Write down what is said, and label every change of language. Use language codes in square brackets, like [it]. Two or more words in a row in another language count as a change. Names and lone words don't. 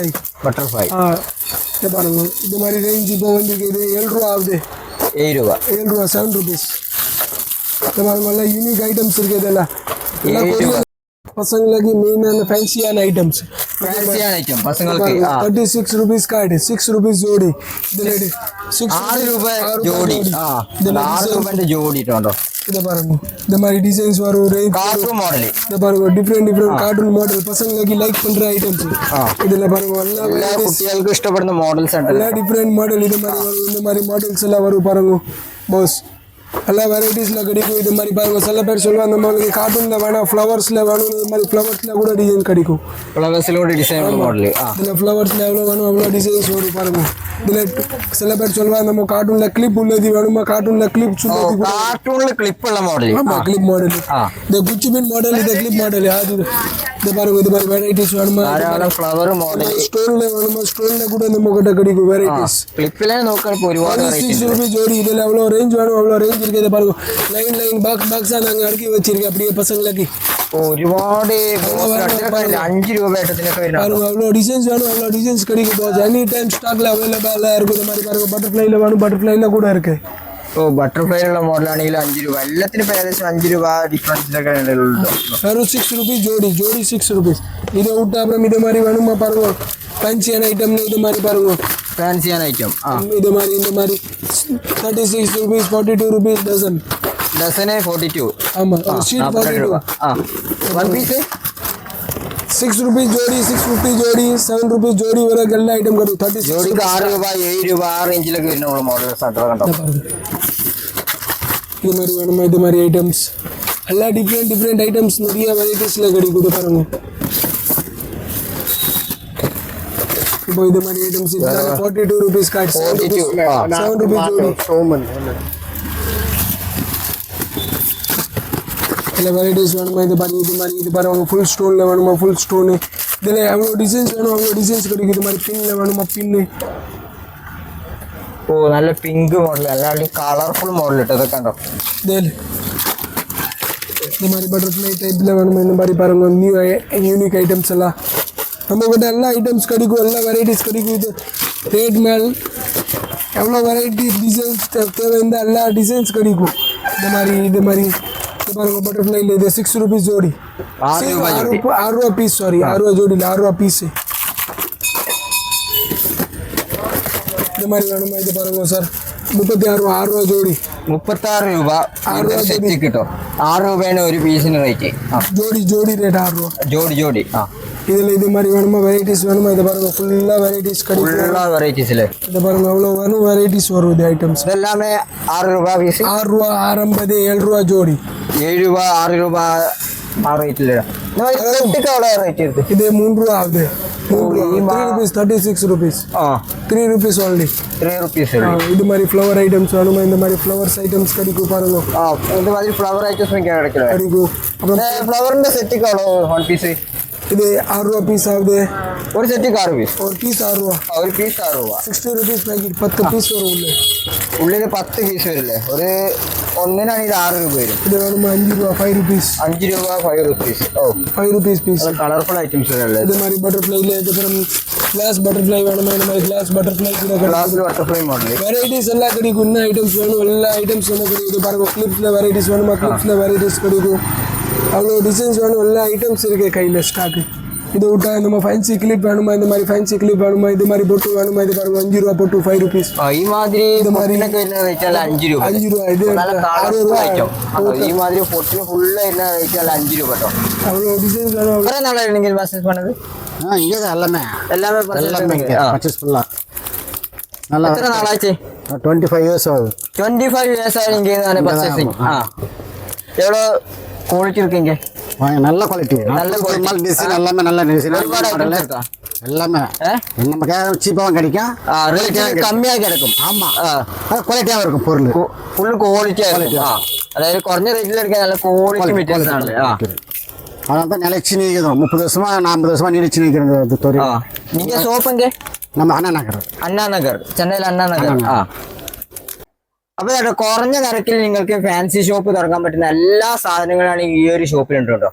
[ml] ബട്ടർഫ്ലൈ [ta] இது பாருங்க இது மாதிரி ரேஞ்ச் இப்போ வந்துருக்கு 7 ரூபா ஆகுது [ml] 7 രൂപ [ta] 7 ரூபா 7 rupees இது பாருங்க எல்லாம் [en] unique items [ta] இருக்கு இதெல்லாம் எல்லாம் கொரியன் பசங்களுக்கு மெயினான ஃபேன்சியான ஐட்டம்ஸ் [ml] ഫാൻസിയാണ് ഐറ്റം പസങ്ങൾക്ക് [ta] 36 rupees கார்டு 6 rupees ஜோடி இதுல [ml] 6 രൂപ ജോഡി [ta] இதுல [ml] 6 രൂപന്റെ ജോഡി ഇട്ടുണ്ടോ [ta] இத பாருங்க இந்த மாதிரி டிசைன்ஸ் வரும் ரேஞ்ச் [ml] കാർട്ടൂൺ മോഡൽ [ta] இத பாருங்க [en] different cartoon model [ta] பசங்களுக்கு லைக் பண்ற ஐட்டம்ஸ் இதுல பாருங்க [ml] എല്ലാ കുട്ടികൾക്ക് ഇഷ്ടപ്പെടുന്ന മോഡൽസ് ഉണ്ട് [ta] எல்லா [en] different model [ta] இது மாதிரி வரும் இந்த மாதிரி மாடல்ஸ் எல்லாம் வரும் பாருங்க பாஸ் எல்லா வெரைட்டிஸ்ல கிடைக்கும் இது மாதிரி பாருங்க சில பேர் சொல்லுவாங்க நம்மளுக்கு கார்ட்டூன்ல வேணாம் ஃப்ளவர்ஸ்ல வேணும் இது மாதிரி ஃப்ளவர்ஸ்ல கூட டிசைன் கிடைக்கும் [ml] ഫ്ലവേഴ്സിലൂടെ ഡിസൈൻ മോഡൽ [ta] இதுல ஃப்ளவர்ஸ்ல எவ்வளோ வேணும் அவ்வளோ டிசைன்ஸ் வரும் பாருங்க இதுல சில பேர் சொல்லுவாங்க நம்ம கார்ட்டூன்ல கிளிப் உள்ளது வேணுமா கார்ட்டூன்ல கிளிப் உள்ளது [ml] കാർട്ടൂണിൽ ക്ലിപ്പുള്ള മോഡൽ [ta] ஆமா கிளிப் மாடல் இந்த குச்சி பின் மாடல் இது கிளிப் மாடல் அது இது பாருங்க இது மாதிரி வெரைட்டிஸ் வேணுமா [ml] ധാരാളം ഫ്ലവർ മോഡൽ [ta] ஸ்டோன்ல வேணுமா ஸ்டோன்ல கூட நம்ம கிட்ட கிடைக்கும் வெரைட்டிஸ் [ml] ക്ലിപ്പിലെ നോക്കാൻ ഇപ്പോൾ ഒരുപാട് വെറൈറ്റി [ta] 6 rupees ஜோடி இதுல எவ்வளோ ரேஞ்ச் வேணும் அவ்வளோ ரேஞ்ச் இருக்கு இதை பாருங்க லைன் பாக்ஸா நாங்க அடுக்கி வச்சிருக்கோம் அப்படியே பசங்களுக்கு [ml] ഒരുപാട് 5 രൂപ ഏട്ടത്തിനൊക്കെ വരുന്നുണ്ട് [ta] பாருங்க அவ்வளோ டிசைன்ஸ் வேணும் அவ்வளோ டிசைன்ஸ் கிடைக்கும் பாஸ் [en] any time [ta] ஸ்டாக்ல அவைலபிளா இருக்கும் இந்த மாதிரி பாருங்க பட்டர்ஃப்ளைல வேணும் பட்டர்ஃப்ளைல கூட இருக்கு [ml] ഓ ബട്ടർഫ്ലൈയിലുള്ള മോഡലാണെങ്കിൽ 5 രൂപ എല്ലാത്തിനും ഇപ്പം ഏകദേശം 5 രൂപ ഡിഫറൻസിലൊക്കെ ഉണ്ട് [ta] வெறும் 6 rupees ஜோடி 6 rupees இதை விட்டு அப்புறம் இது மாதிரி வேணுமா பாருங்க ஃபேன்சியான ஐட்டம்னு இது மாதிரி பாருங்க [ml] ഫാൻസിയാണ് ഐറ്റം [ta] இது மாதிரி இந்த மாதிரி 36 [en] rupees 42 rupees dozen [ml] ഡസന് 42 [ta] ஆமா ஷீட் 42 [en] one piece [ta] 6 rupees ஜோடி 650 ஜோடி 7 rupees ஜோடி வரை எல்லா ஐட்டம் கிடைக்கும் 36 [ml] ജോഡിക്ക് 6 രൂപ 7 രൂപ ആ റേഞ്ചിലൊക്കെ വരുന്ന മോഡൽസ് ആണ് കണ്ടോ [ta] இது மாதிரி வேணுமா இது மாதிரி ஐட்டம்ஸ் எல்லா டிஃப்ரெண்ட் ஐட்டம்ஸ் நிறைய வெரைட்டிஸில் கிடைக்கும் இது பாருங்க இப்போ இது மாதிரி ஐட்டம்ஸ் 42 [en] rupees card [ta] 7 rupees ஜோடி எல்லா வெரைட்டிஸ் வேணுமா இது பாருங்க ஃபுல் ஸ்டோனில் வேணுமா ஃபுல் ஸ்டோனு இதில் எவ்வளோ டிசைன்ஸ் வேணும் அவ்வளோ டிசைன்ஸ் கிடைக்கும் இது மாதிரி பின்னில் வேணுமா பின்னு [ml] ഓ നല്ല പിങ്ക് മോഡൽ അല്ലാണ്ട് കളർഫുൾ മോഡൽ ഇട്ടത് കണ്ടോ [ta] இதில் இந்த மாதிரி பட்டர்ஃப்ளை டைப்பில் வேணுமா இந்த மாதிரி பாருங்க [en] new unique items [ta] எல்லாம் நம்மக்கிட்ட எல்லா ஐட்டம்ஸ் கிடைக்கும் எல்லா வெரைட்டிஸ் கிடைக்கும் இது ரேட் மேல் எவ்வளோ [en] variety designs [ta] தேவை இருந்தால் எல்லா டிசைன்ஸ் கிடைக்கும் இது மாதிரி இது பாருங்க பட்டர்ஃப்ளைல இது 6 rupees ஜோடி [ml] 6 രൂപ ജോഡി [ta] 6 ரூபா பீஸ் சாரி 6 ரூபா ஜோடி 6 ரூபா பீஸ் இது மாதிரி வேணுமா இது பாருங்க சார் 36 ரூபா 6 ரூபா ஜோடி [ml] 36 രൂപ സെറ്റ് കിട്ടും 6 രൂപയാണ് ഒരു പീസിന് റേറ്റ് [ta] ஜோடி ரேட் 6 ரூபா [ml] ജോഡി [ta] இதில் இது மாதிரி வேணுமா வெரைட்டிஸ் வேணுமா இதை பாருங்க ஃபுல்லாக வெரைட்டிஸ் கிடைக்கும் [ml] ഫുള്ള വെറൈറ്റീസില് [ta] இதை பாருங்க அவ்வளோ வேணும் வெரைட்டிஸ் வரும் இது ஐட்டம்ஸ் [ml] ഇതെല്ലാമേ 6 രൂപ പീസ് [ta] 6 ரூபா 6.50 7 ரூபா ஜோடி [ml] 7 രൂപ 6 രൂപ ആ റേറ്റില് റേറ്റ് എടുത്ത് [ta] இது 3 ரூபா ஆகுது 3 [en] rupees 36 rupees 3 rupees only [ml] 3 റുപ്പീസ് [ta] இது மாதிரி ஃப்ளவர் ஐட்டம்ஸ் வேணுமா இந்த மாதிரி ஃப்ளவர்ஸ் ஐட்டம்ஸ் கிடைக்கும் பாருங்க [ml] ഇത് മാതിരി ഫ്ലവർ ഐറ്റംസ് கிடைக்கல [ta] கிடைக்கும் அப்புறம் [ml] ഫ്ലവറിന്റെ സെറ്റ് [en] one piece [ta] இது 6 ரூபா பீஸ் ஆகுது [ml] ഒരു സെറ്റ് 6 പീസ് [ta] ஒரு பீஸ் 6 ரூபா [ml] ഒരു പീസ് 6 രൂപ 60 [en] rupees packet [ml] 10 പീസ് വരും ഉള്ളിൽ 10 പീസ് വരില്ലേ ഒരു ഒന്നിനാണ് ഇത് 6 രൂപ വരും [ta] ഇത് വേணுமா 5 ரூபா 5 rupees [ml] 5 രൂപ 5 റുപ്പീസ് [en] 5 rupees piece colorful items [ml] വരല്ലേ [ta] இது மாதிரி பட்டர்ஃப்ளைல இதுக்கப்புறம் [en] glass butterfly [ta] வேணுமா இந்த மாதிரி [en] glass butterfly [ta] கூட [ml] ഗ്ലാസ്സിൽ ബട്ടർഫ്ലൈ മോഡൽ [ta] வெரைட்டிஸ் எல்லாம் கிடைக்கும் இன்னும் ஐட்டம்ஸ் வேணும் எல்லா ஐட்டம்ஸ் வந்து கிடைக்கும் பாருங்க கிளிப்ஸில் வெரைட்டிஸ் வேணுமா கிளிப்ஸில் வெரைட்டிஸ் கிடைக்கும் அவ்வளோ டிசைன்ஸ் வேணும் எல்லா ஐட்டம்ஸ் இருக்கு கையில் ஸ்டாக்கு இது விட்டா நம்ம [en] fancy clip [ta] வேணுமா, இந்த மாதிரி [en] fancy clip [ta] வேணுமா, இது மாதிரி பொட்டு வேணுமா, இது பாருங்க 5 ரூபா பொட்டு 5 ருபீஸ். [ml] ഈ മാതിരി [ta] இது மாதிரி [ml] വെച്ചാൽ 5 രൂപ [ta] 5 ரூபா, இது [ml] നല്ല 6 കളർഫുൾ [ta] ரூபா. [ml] ഐറ്റം. ഈ മാതിരി പൊട്ടിന് ഫുള്ള് என்ன വെച്ചാൽ 5 രൂപ കേട്ടോ. [ta] அவ்வளோ டிசைன்ஸ் வேணும். [ml] കുറെ നാളായി നിങ്ങൾ ബിസിനസ് பண்ணது? [ta] இங்கே தான் எல்லாமே எல்லாமே பர்ச்சேஸ் ஃபுல்லாக நல்லா [ml] എത്ര നാളാச்சு? [ta] 25 years ஆகுது. 25 years ஆகி இங்கே தானே பர்ச்சேசிங். எவ்வளோ குவாலிட்டி இருக்கீங்க? நல்ல குவாலிட்டி, நல்ல quality. டிசைன் எல்லாமே நல்ல டிசைன், [ml] ഒരുപാട് items இருக்கா? [ta] எல்லாமே நமக்கு சீப்பாகவும் கிடைக்கும், [ml] റേറ്റ് കമ്മിയായി കിടക്കും. [ta] ஆமாம் குவாலிட்டியாகவும் இருக்கும் பொருள், [ml] ഫുൾ ക്വാളിറ്റി ആയിരിക്കും. അതായത് കുറഞ്ഞ റേറ്റിൽ എടുക്കാൻ നല്ല ക്വാളിറ്റി മെറ്റീരിയൽസ് ആണ്. [ta] அதனால தான் நிலைச்சு நிற்கிறோம். 30 வருஷமா 40 வருஷமா நீடிச்சு நிற்கிறது தொழில். நீங்க ஷாப் எங்க? நம்ம அண்ணா நகர். [ml] അണ്ണാ നഗർ, ചെന്നൈയിൽ അണ്ണാ നഗർ. അപ്പൊ ചേട്ടാ കുറഞ്ഞ നിരക്കിൽ നിങ്ങൾക്ക് ഫാൻസി ഷോപ്പ് തുറക്കാൻ പറ്റുന്ന എല്ലാ സാധനങ്ങളാണ് ഈ ഒരു ഷോപ്പിലുണ്ട് കേട്ടോ.